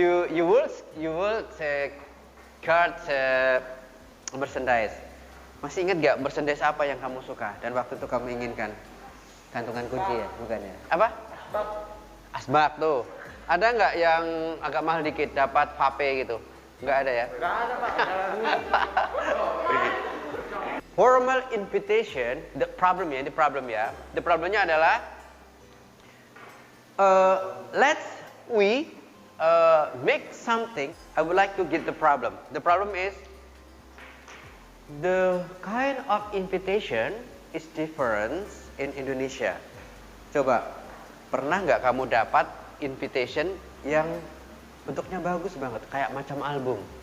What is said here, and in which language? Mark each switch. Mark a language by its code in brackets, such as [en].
[en] you will card merchandise. [id] Masih ingat gak merchandise apa yang kamu suka dan waktu itu kamu inginkan? Gantungan kunci ya, bukan ya? Apa? Asbak tuh. Ada nggak yang agak mahal dikit dapat vape gitu? Nggak ada ya? Nggak ada Pak. [en] Formal invitation, the problemnya adalah let's we make something. I would like to get the problem. The problem is the kind of invitation is different in Indonesia. [id] Coba, pernah nggak kamu dapat invitation yang bentuknya bagus banget, kayak macam album?